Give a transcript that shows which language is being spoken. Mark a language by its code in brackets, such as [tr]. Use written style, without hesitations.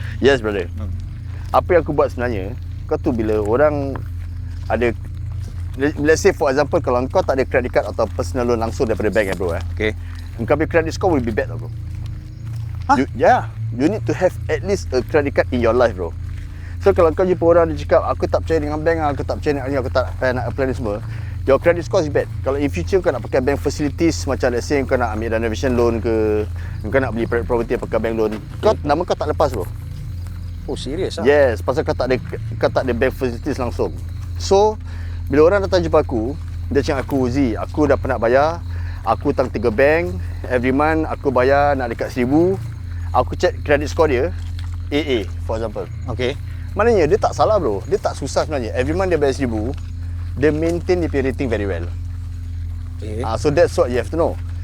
[ms] Yes brother. Apa yang aku buat sebenarnya, kau tu bila orang ada, let's say for example kalau kau tak ada credit card atau personal loan langsung daripada bank bro [en] Okay. Kau punya credit score will be bad bro. You need to have at least a credit card in your life bro. [ms] So kalau kau jumpa orang dia cakap aku tak percaya dengan bank, aku tak percaya dengan ni, aku tak nak apply ni semua, your credit score is bad. Kalau in future kau nak pakai bank facilities macam let's say kau nak ambil renovation loan ke, kau nak beli private property pakai bank loan, nama kau tak lepas bro. Oh serius lah? Yes, pasal kau tak ada bank facilities langsung. So bila orang datang jumpa aku, dia cakap aku, Z, aku dah pernah bayar, aku hutang 3 bank, every month aku bayar nak dekat 1000. Aku check credit score dia AA for example. [en] Okay. [ms] Maknanya dia tak salah bro. Dia tak susah sebenarnya. Every month dia bayar 1000. Dia maintain dia punya rating very well. [en] Okay. So that's what you have to know.